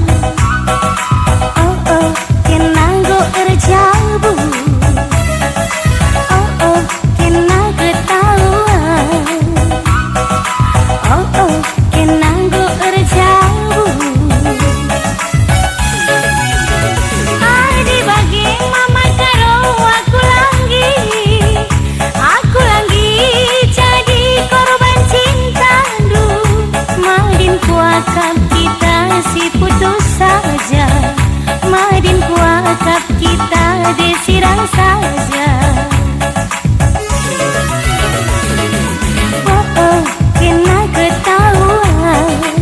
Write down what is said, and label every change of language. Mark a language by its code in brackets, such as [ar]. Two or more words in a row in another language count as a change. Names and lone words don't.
[btx] oh oh kena enggo erjabu oh oh kena ketahuan oh oh kena enggo erjabu adi bagi mama karo aku [id] lagi jadi korban cinta [btx] du madin kuakap kita si [id] putus saja [btx] madin kuakap kita desirang saja oh oh kena ketahuan